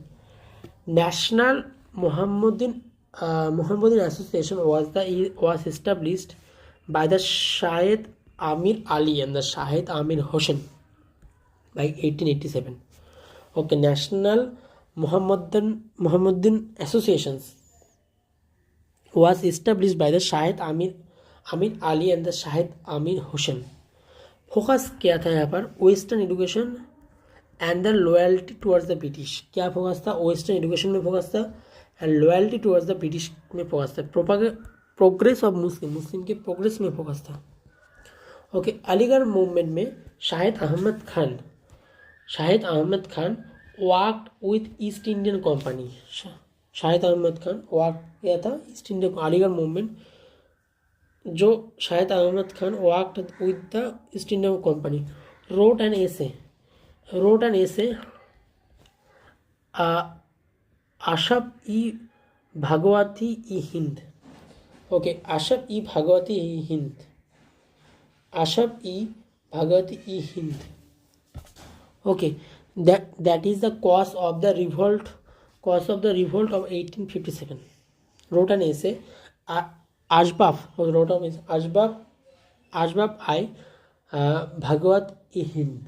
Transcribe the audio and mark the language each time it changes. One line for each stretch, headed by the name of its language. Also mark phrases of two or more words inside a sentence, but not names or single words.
English: National Mohammedan Association was established by the Shahid Amir Ali and the Shahid Amir Hossein by 1887. Okay, National Mohammedan Associations was established by the Shahid Amir Ali and the Shahid Amir Hossein. फोकस
Hindi: क्या था यहाँ पर,
English: western education and the loyalty towards the British. क्या फोकस था, western education में फोकस था and loyalty towards the British में फोकस था। progress of Muslim के प्रोग्रेस में फोकस था। ओके, अलीगढ़ मूवमेंट में शाहिद अहमद खान worked with East Indian Company. शाहिद अहमद खान वर्क
Hindi: किया था
English: East Indian, Aligarh movement jo Shahid Ahmad Khan worked with the East Indian Company, wrote an essay आशफ ई भागवती ई हिंद। ओके, आशफ ई भागवती ई हिंद। ओके, that is the cause of the revolt of 1857. Wrote an essay. Ashbab I Bhagwat e Hind.